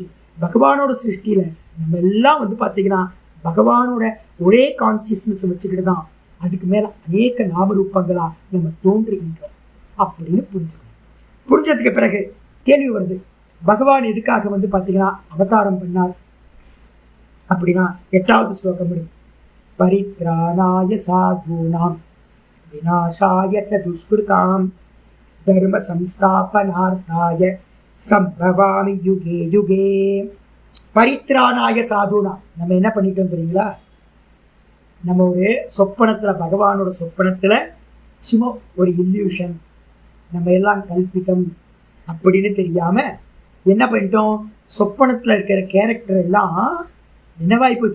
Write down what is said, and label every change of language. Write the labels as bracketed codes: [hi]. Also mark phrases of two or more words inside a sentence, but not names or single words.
[ta] பகவானோட சிருஷ்டியில நம்ம எல்லாம் வந்து பார்த்தீங்கன்னா பகவானோட ஒரே கான்சியஸ்னஸ் வச்சுக்கிட்டு தான் அதுக்கு மேல அநேக நாமரூபங்களா நம்ம தோன்றுகின்றோம் அப்படின்னு புரிஞ்சுக்கணும். புரிஞ்சதுக்கு பிறகு கேள்வி வருது, பகவான் எதுக்காக வந்து பார்த்தீங்கன்னா அவதாரம் பண்ணார் அப்படின்னா 8வது ஸ்லோகம் இருக்கு. [sa] परित्राणाय साधूनाम् विनाशाय च दुष्कृताम् धर्म संस्थापनार्थाय सम्भवामि युगे युगे. परित्राणाय साधूनाम् [ta] நம்ம என்ன பண்ணிட்டோம் தெரியுங்களா? நம்ம ஒரு சொப்பனத்துல பகவானோட சொப்பனத்துல சும்மா ஒரு இல்யூஷன், நம்ம எல்லாம் கல்பிதம் அப்படின்னு தெரியாம என்ன பண்ணிட்டோம்? சொப்பனத்துல இருக்கிற கேரக்டர் எல்லாம் என்னவாய் போச்சு?